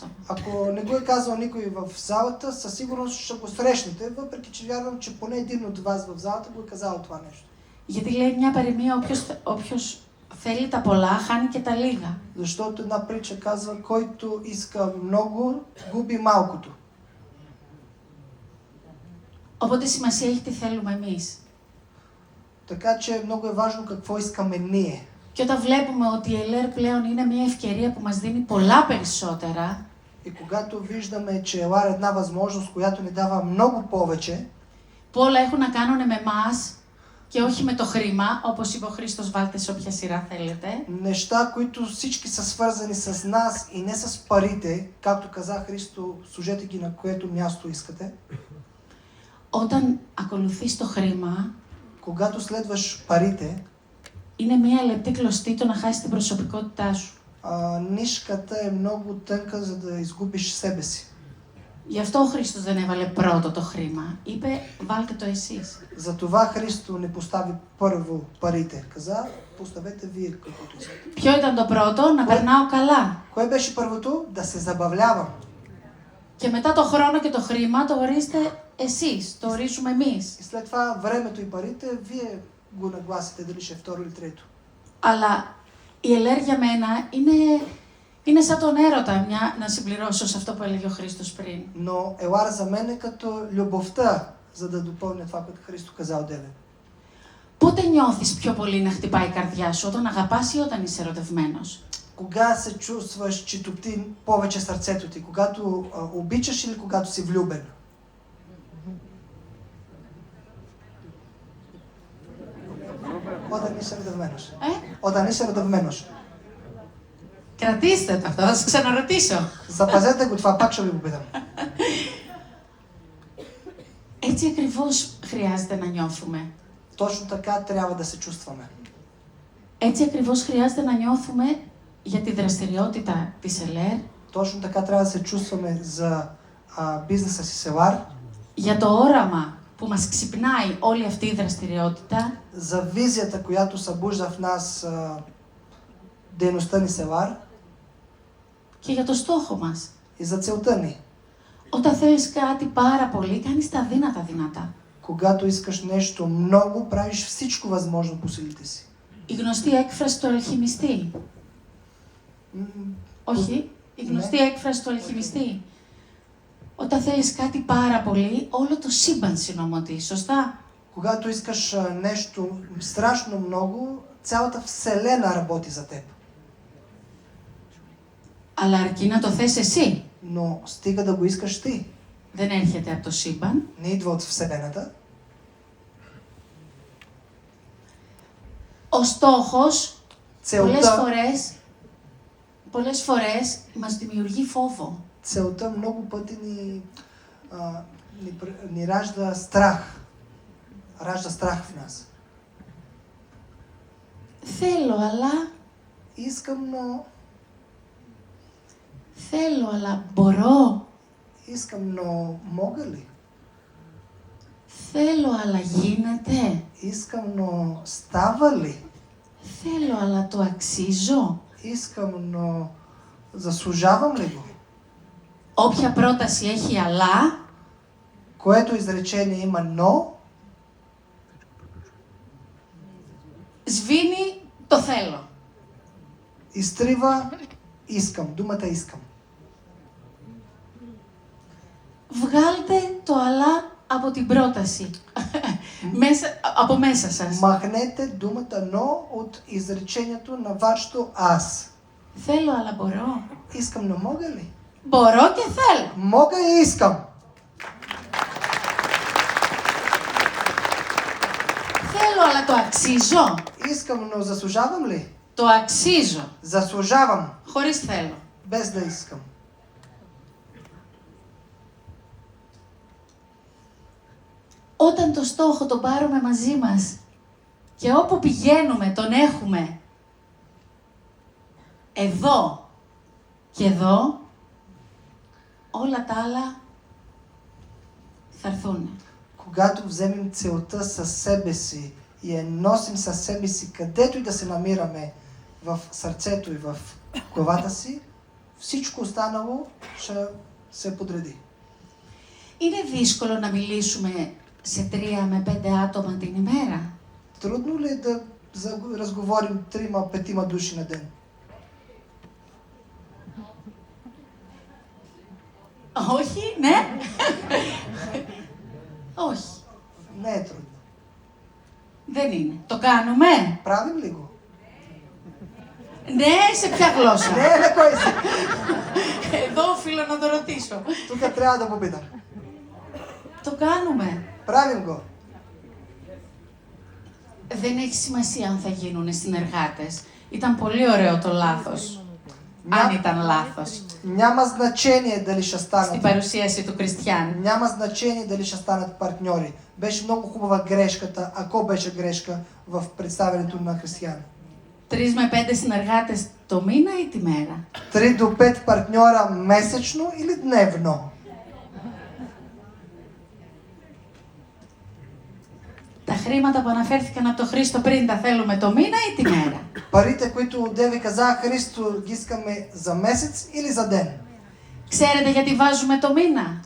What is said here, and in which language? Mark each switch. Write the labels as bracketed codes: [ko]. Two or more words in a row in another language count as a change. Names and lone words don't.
[bg] Ако не го е казал никой в залата, със сигурност ще го срещнете, въпреки че вярвам, че поне един от вас в залата го е казал това нещо. [el] Γιατί λέει μια παροιμία, όποιος θέλει τα πολλά, χάνει και τα λίγα. [bg] Защото една притча казва, който иска много, губи малкото. [el] Οπότε σημασία έχει τι θέλουμε εμείς. [bg] Така че много е важно какво искаме ние. [el] Και όταν βλέπουμε ότι η ΕΛΕΡ πλέον είναι μια ευκαιρία που μας δίνει πολλά περισσότερα, [bg] И когато виждаме, че Елар е една възможност, която ни дава много повече, [el] που όλα έχουν να κάνουν με εμάς και όχι με το χρήμα, όπως είπε ο Χρήστος, βάλτε σε όποια σειρά θέλετε. [bg] неща, които всички са свързани с нас и не с парите, както каза Христо, служете ги на което място искате. [el] Όταν ακολουθείς το χρήμα, [bg] Когато следваш парите, [el] είναι μια λεπτή κλωστή το να χάσεις την προσωπικότητά σου. [bg] нишката е много тънка, за да изгубиш себе си. [el] Γι' αυτό ο Χρήστος δεν έβαλε πρώτο το χρήμα. Είπε, βάλτε το εσείς. [bg] Затова Христо не постави първо парите. Каза, поставете вие каквото искате. [el] Ποιο ήταν το πρώτο? Να περνάω καλά. [bg] Кое беше първото? Да се забавлявам. [el] Και μετά το χρόνο και το χρήμα το ορίζετε εσείς, το ορίζουμε εμείς. [bg] И след това времето и парите, вие го нагласите дали ще е второ или трето. [el] Αλλά η ΕΛΕΡ για μένα είναι σαν τον έρωτα, να συμπληρώσω σε αυτό που έλεγε ο Χρήστος πριν. [bg] Но Елар за мен е като любовта, за да допълня това, което Христо каза одеве. [el] Πότε νιώθεις πιο πολύ να χτυπάει η καρδιά σου, όταν αγαπάς ή όταν είσαι ερωτευμένος? [bg] Кога се чувстваш, че топти повече сърцето ти? Когато обичаш или когато си влюбен? [el] Όταν είσαι ερωτευμένος. Όταν είσαι ερωτευμένος. Κρατήστε το αυτό, θα σας ξαναρωτήσω. [bg] Запазете го това, пак ще ви го питам. [el] Έτσι ακριβώς χρειάζεται να νιώθουμε. [bg] Точно така трябва да се чувстваме. [el] Έτσι ακριβώς χρειάζεται να νιώθουμε για τη δραστηριότητα της ΕΛΕΡ, [bg] Точно така трябва да се чувстваме за бизнеса си с Елар, [el] για το όραμα που μας ξυπνάει όλη αυτή η δραστηριότητα [bg] за визията, която събужда в нас дейността ни с Елар [el] και για το στόχο μας. [bg] и за целта ни. [el] Όταν θέλεις κάτι πάρα πολύ, κάνεις τα δύνατα δυνατά. [bg] Когато искаш нещо много, правиш всичко възможно по силите си. [el] Η γνωστή έκφραση του αλχημιστή. Όχι, η γνωστή έκφραση του αλχημιστή. Όταν θέλεις κάτι πάρα πολύ, όλο το σύμπαν συνομωτεί, σωστά? [bg] Когато искаш нещо страшно много, цялата вселена работи за теб. [el] Αλλά αρκεί να το θες εσύ. [bg] Но стига да го искаш ти. [el] Δεν έρχεται από το σύμπαν. [bg] Не идва от вселената. [el] Ο στόχος [bg] Целта, [el] πολλές φορές μας δημιουργεί φόβο. [bg] целта много пъти ни ражда страх. Ражда страх в нас. [el] Θέλω, αλλά... [bg] Искам, но... [el] Θέλω, αλλά μπορώ. [bg] Искам, но мога ли? [el] Θέλω, αλλά γίνεται. [bg] Искам, но става ли? [el] Θέλω, αλλά το αξίζω. [bg] Искам, но заслужавам ли го? [el] Όποια πρόταση έχει αλλά, [bg] Което изречение има но, [el] σβήνει το θέλω. [bg] изтрива искам, думата искам. [el] Βγάλτε το αλλά από την πρόταση. Από μέσα σας. [bg] Махнете думата но от изречението на вашето аз. [el] Θέλω, αλλά μπορώ. [bg] Искам, но мога ли? [el] Μπορώ και θέλω. [bg] Мога и искам. [el] Θέλω, αλλά το αξίζω. [bg] Искам, но заслужавам ли? [el] Το αξίζω. [bg] Заслужавам, [el] Χωρίς θέλω. [bg] без да искам. [el] Όταν το στόχο τον πάρουμε μαζί μας και όπου πηγαίνουμε τον έχουμε εδώ και εδώ, όλα τα άλλα θα έρθουν. [bg] когато вземем целта със себе си и я носим със себе си, където и да се намираме в сърцето и в главата си, всичко останало ще се подреди. [el] Είναι δύσκολο να μιλήσουμε σε 3 με 5 άτομα την ημέρα. [bg] Трудно ли е да разговорим 3-5 души на ден? [el] Όχι, ναι. Όχι. [bg] Не е трудно. [el] Δεν είναι. Το κάνουμε. [bg] Правим ли го? [el] Ναι, σε ποια γλώσσα. [bg] Не, на кой език? [el] Εδώ οφείλω να το ρωτήσω. [bg] Тук трябва да попитам. [el] Το κάνουμε. [bg] Правим го. [el] Δεν έχει σημασία αν θα γίνουν συνεργάτες. Ήταν πολύ ωραίο το λάθος. Αν ήταν λάθος. [bg] Няма значение дали ще [el] Στην [bg] станат. [el] παρουσίαση του Κριστιαν. [bg] Няма значение дали ще станат партньори. Беше много хубава грешката, ако беше грешка в представянето на християни. [el] 3 με 5 συνεργάτες το μήνα ή τη μέρα. [bg] 3 до 5 партньора месечно или дневно? [el] Τα χρήματα που αναφέρθηκαν από τον Χρήστο πριν τα θέλουμε το μήνα ή τη μέρα. [bg] Парите, които Деви каза, Христо, ги искаме за месец или за ден? [el] Ξέρετε γιατί βάζουμε το мина.